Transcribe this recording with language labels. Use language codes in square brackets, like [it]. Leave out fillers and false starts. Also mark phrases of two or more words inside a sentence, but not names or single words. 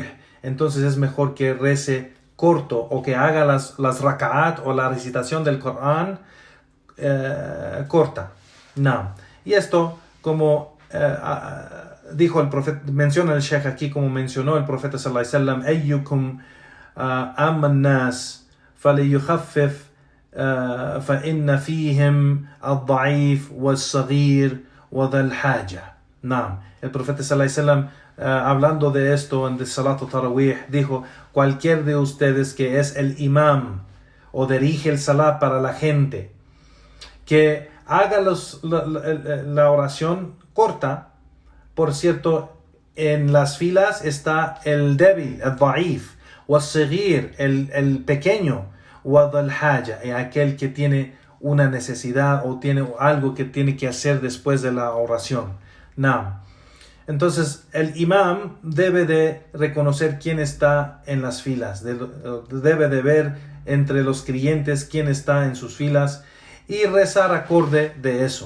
[es] Entonces es mejor que rece corto o que haga las raka'at o la recitación del Corán corta. Y esto, como dijo el profeta, menciona el Sheikh aquí, como mencionó el profeta [ar] صلى الله عليه وسلم, أيكم أم الناس فليخفف فإن فيهم الضعيف والصغير وذا الحاجة. [es] Naam. El profeta [ar] صلى الله عليه وسلم, [es] hablando de esto en el [ar] صلاة التراويح, [es] dijo: cualquier de ustedes que es el imam o dirige el salat para la gente, que haga la oración corta. Por cierto, en las filas está el débil, el da'if, والصغير, el pequeño, [ar] وذا الحاجة, [es] aquel que tiene una necesidad o tiene algo que tiene que hacer después de la oración. Naam. Entonces, el imam debe de reconocer quién está en las filas, debe de ver entre los creyentes quién está en sus filas y rezar acorde de eso.